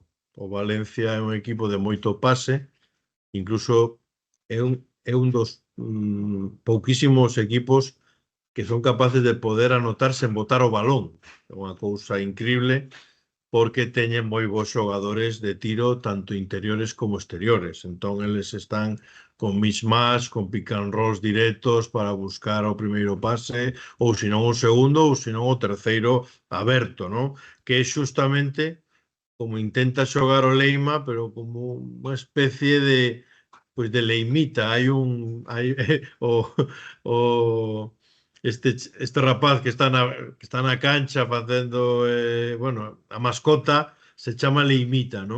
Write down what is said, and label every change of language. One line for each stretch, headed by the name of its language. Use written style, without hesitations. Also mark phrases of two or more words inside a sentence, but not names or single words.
Galician: O Valencia é un equipo de moito pase, incluso é un dos pouquísimos equipos que son capaces de poder anotar sen botar o balón. É unha cousa increíble, porque teñen moi bons xogadores de tiro, tanto interiores como exteriores. Entón, eles están con mismatch, con
English: pick and rolls
Galician: directos para buscar o primeiro pase, ou senón o segundo, ou senón o terceiro aberto, non? Que é xustamente como intenta xogar o Leima, pero como unha especie de leimita. Este rapaz que está na cancha facendo, a mascota, se chama Leimita, non?